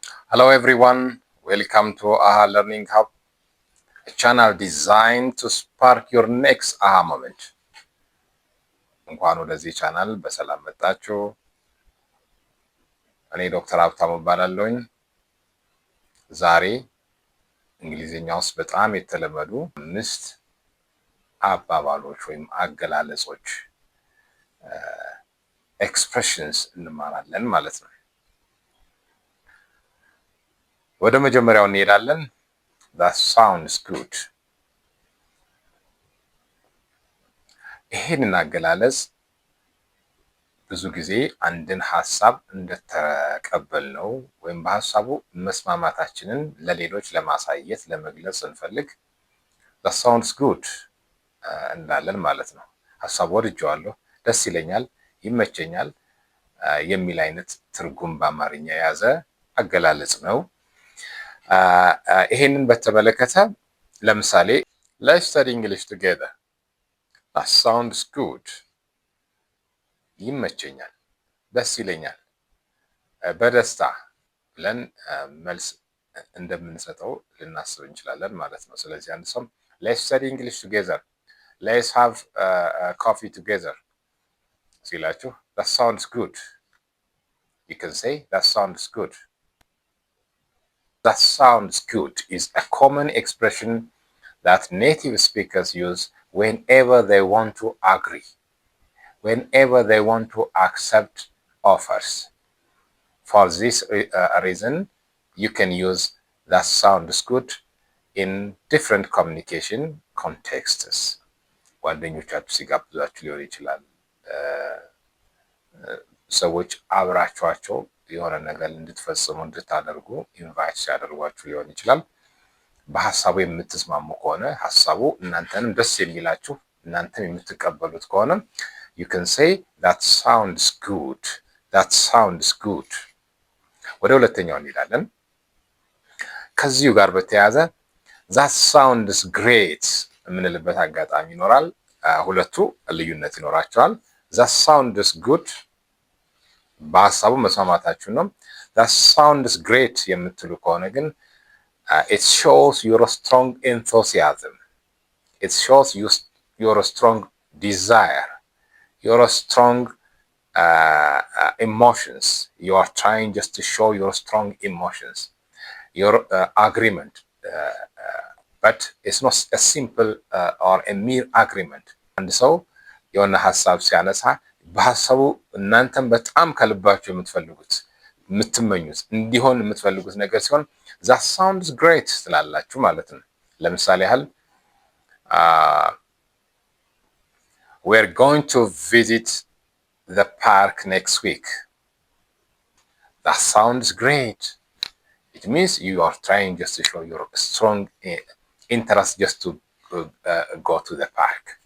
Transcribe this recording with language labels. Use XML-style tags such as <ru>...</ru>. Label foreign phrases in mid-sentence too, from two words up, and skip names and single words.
<en>Hello everyone, welcome to AHA Learning Hub, a channel designed to spark your next AHA moment.</en> <am>እንኳን ወደዚህ ቻናል በሰላም መጣችሁ። እኔ ዶክተር ሀብታሙ እባላለሁኝ። ዛሬ እንግሊዝኛ ውስጥ በጣም የተለመዱ 5 አባባሎች ወይም አገላለጾች ኤክስፕሬሽንስ እንማራለን ማለት ነው። ወደ መጀመሪያው እንሄዳለን።</am> <en>That sounds good.</en> <am>ይሄንን አገላለጽ ብዙ ጊዜ አንድን ሐሳብ እንደተቀበልነው ወይም በሐሳቡ መስማማታችንን ለሌሎች ለማሳየት ለመግለጽ ስንፈልግ</am> <en>that sounds good</en> <am>እንላለን ማለት ነው። ሐሳቡ ወድጄዋለሁ፣ ደስ ይለኛል፣ ይመቸኛል የሚል አይነት ትርጉም በአማርኛ የያዘ አገላለጽ ነው። ይሄንን በተመለከተ ለምሳሌ</am> <en>let's study English together. That sounds good.</en> <am>ይመቸኛል፣ ደስ ይለኛል፣ በደስታ ብለን መልስ እንደምንሰጠው ልናስብ እንችላለን ማለት ነው። ስለዚህ አንድ ሰው</am> <en>let's study English together, let's have coffee together</en> <am>ሲላችሁ</am> <en>that sounds good. You can say that sounds good. That sounds good is a common expression that native speakers use whenever they want to agree, whenever they want to accept offers. For this reason, you can use that sounds good in different communication contexts.</en> <am>ጓደኞቻችሁ ሲጋብዟችሁ ሊሆን ይችላል። ሰዎች አብራችኋቸው የሆነ ነገር እንድትፈጽሙ እንድታደርጉ ኢንቫይት ሲያደርጓችሁ ሊሆን ይችላል። በሐሳቡ የምትስማሙ ከሆነ ሐሳቡ እናንተንም ደስ የሚላችሁ እናንተም የምትቀበሉት ከሆነ</am> <en>you can say that sounds good, that sounds good.</en> <am>ወደ ሁለተኛው እንሄዳለን። ከዚሁ ጋር በተያያዘ</am> <en>that sounds great</en> <am>የምንልበት አጋጣሚ ይኖራል። ሁለቱ ልዩነት ይኖራቸዋል።</am> <en>that sounds good</en> <am>በሐሳቡ መስማማታችሁ ነው።</am> <en>that sounds great</en> <am>የምትሉ ከሆነ ግን</am> <en>it shows your strong enthusiasm, it shows your strong desire, your strong emotions. You are trying just to show your strong emotions, your agreement, but it's not a simple or a mere agreement.</en> <am>አንድ ሰው የሆነ ሐሳብ ሲያነሳ በሐሳቡ እናንተም በጣም ከልባችሁ የምትፈልጉት የምትመኙት እንዲሆን የምትፈልጉት ነገር ሲሆን</am> <en>that sounds great</en> <am>ስላላችሁ ማለት ነው። ለምሳሌ ያህል</am> <en>we're going to visit the park next week. That sounds great. It means you are trying just to show your strong interest just to go to the park.</en>